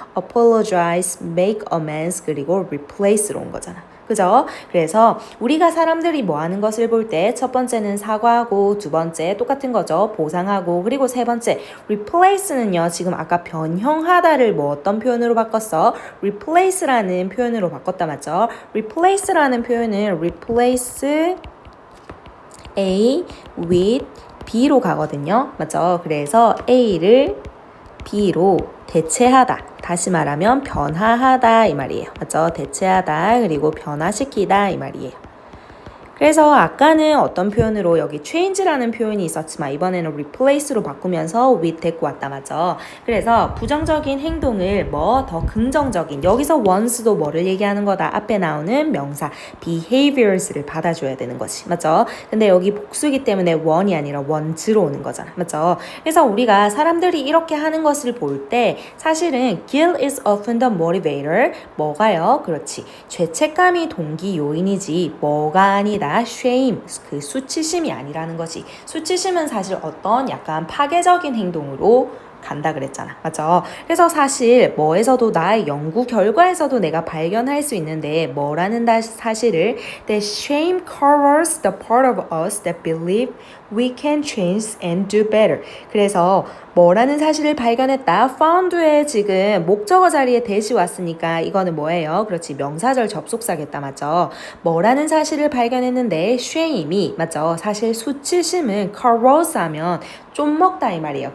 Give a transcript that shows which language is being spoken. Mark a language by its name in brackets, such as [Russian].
[Korean] apologize, make amends 그리고 replace로 온 거잖아. 그죠? 그래서 우리가 사람들이 뭐 하는 것을 볼 때 첫 번째는 사과하고 두 번째 똑같은 거죠. 보상하고 그리고 세 번째 replace는요. 지금 아까 변형하다를 뭐 어떤 표현으로 바꿨어? replace라는 표현으로 바꿨다 맞죠? replace라는 표현은 replace A with B로 가거든요. 맞죠? 그래서 A를 B로 대체하다. 다시 말하면 변화하다 이 말이에요. 맞죠? 대체하다 그리고 변화시키다 이 말이에요. 그래서 아까는 어떤 표현으로 여기 change라는 표현이 있었지만 이번에는 replace로 바꾸면서 with 데리고 왔다 맞죠? 그래서 부정적인 행동을 뭐 더 긍정적인 여기서 once도 뭐를 얘기하는 거다? 앞에 나오는 명사 behaviors를 받아줘야 되는 거지 맞죠? 근데 여기 복수기 때문에 one이 아니라 wants로 오는 거잖아 맞죠? 그래서 우리가 사람들이 이렇게 하는 것을 볼 때 사실은 [English] guilt is often the motivator [Korean] 뭐가요? 그렇지 죄책감이 동기 요인이지 뭐가 아니다 shame, 그 수치심이 아니라는 거지. 수치심은 사실 어떤 약간 파괴적인 행동으로 간다 그랬잖아. 맞죠? 그래서 사실 뭐에서도 나의 연구 결과에서도 내가 발견할 수 있는데 뭐라는 사실을 [English] that shame covers the part of us that believe we can change and do better. [Korean] 그래서 뭐라는 사실을 발견했다. found에 지금 목적어 자리에 대시 왔으니까 이거는 뭐예요? 그렇지. 명사절 접속사겠다. 맞죠? 뭐라는 사실을 발견했는데 shame이 맞죠? 사실 수치심은 corrose 하면 좀 먹다 이 말이에요.